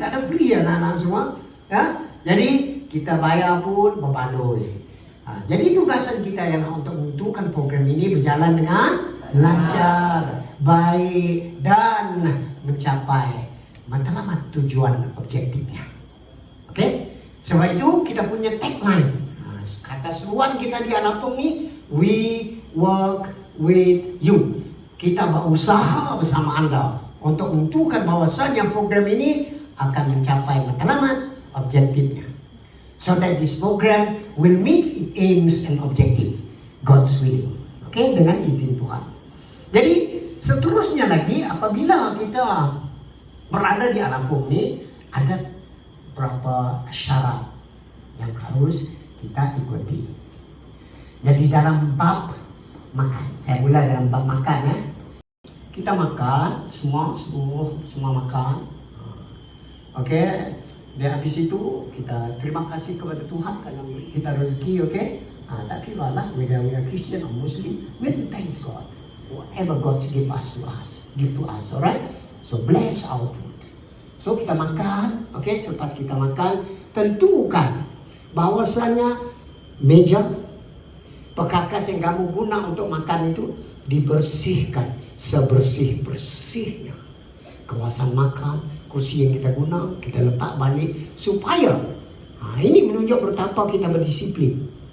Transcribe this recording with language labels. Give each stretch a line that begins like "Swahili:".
Malay: Tak ada free ya anak-anak semua. Ya? Jadi kita bayar pun berbaloi. Jadi tugasan kita yang untuk menentukan program ini berjalan dengan lancar, baik dan mencapai matlamat tujuan objektifnya. Oke? Sebab itu kita punya tagline. Kata seruan kita di Alapong ni, we work with you. Kita berusaha bersama anda untuk menentukan bahawasanya program ini akan mencapai matlamat objektifnya.
English: So that this program will meet its aims and objectives.
Malay: God's willing. Oke, dengan izin Tuhan. Jadi seterusnya lagi, apabila kita berada di Alapong ini, ada beberapa syarat yang harus kita ikuti. Jadi dalam bab makan, saya mulai dalam bab makan ya. Kita makan, semua makan. Oke, dan habis itu kita terima kasih kepada Tuhan karena kita rezeki, oke?
English: Tak kira lah, whether we are Christian or Muslim, we have to thank God. Whatever God give to us, alright? So bless our food. So kita makan, oke?
Malay: Selepas kita makan, tentukan bahwasanya meja, perkakas yang kamu guna untuk makan itu dibersihkan sebersih-bersihnya. Kawasan makan, kursi yang kita guna, kita letak balik supaya ini menunjuk betapa kita berdisiplin.